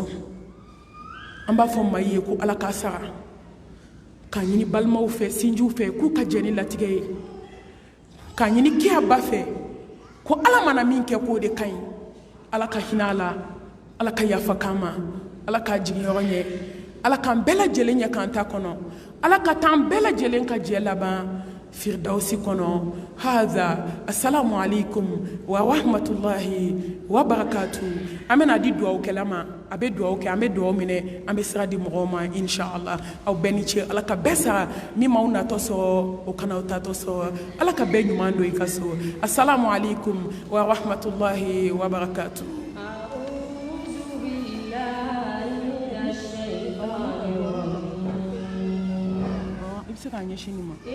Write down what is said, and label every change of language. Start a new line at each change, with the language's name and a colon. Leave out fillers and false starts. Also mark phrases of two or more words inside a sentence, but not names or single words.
Bambara: an b'a fɔ mayi ye ko Ala k'a sara k'a ɲini balimaw fɛ sinjiw fɛ k'u ka jɛ ni latigɛ ye k'a ɲini kiya ba fɛ ko Ala mana min kɛ k'o de ka ɲi Ala ka hinɛ a la Ala ka yafa k'an ma Ala k'a jigin yɔrɔ ɲɛ Ala k'an bɛɛ lajɛlen ɲɛ k'an ta kɔnɔ Ala ka t'an bɛɛ lajɛlen ka jɛ laban firdausi kɔnɔ
Arabic: هذا السلام عليكم ورحمة الله وبركاته
Bambara: an bɛna di duwawu kɛla ma a bɛ duwawu kɛ an bɛ duwawu minɛ an bɛ sira di mɔgɔw ma inshallah aw bɛɛ ni ce Ala ka bɛɛ sara min m'aw natɔ sɔrɔ o kana aw tatɔ sɔrɔ Ala ka bɛɛ ɲuman don i ka so
Arabic: السلام عليكم ورحمة الله وبركاته
Bambara: se ka ɲɛsin nin ma